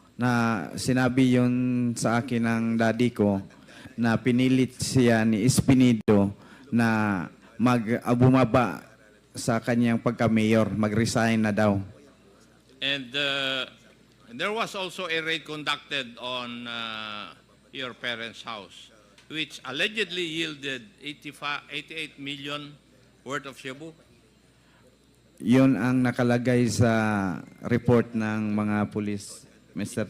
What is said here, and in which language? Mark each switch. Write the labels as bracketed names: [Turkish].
[Filipino] Na sinabi yun sa akin ng daddy ko na pinilit siya ni Espinido na bumaba sa kanyang pagka-mayor, mag-resign na daw. [English] And there was also a raid conducted on your parents' house, which allegedly yielded 88 million worth of shabu. [Filipino] Yun ang nakalagay sa report ng mga pulis, Mr.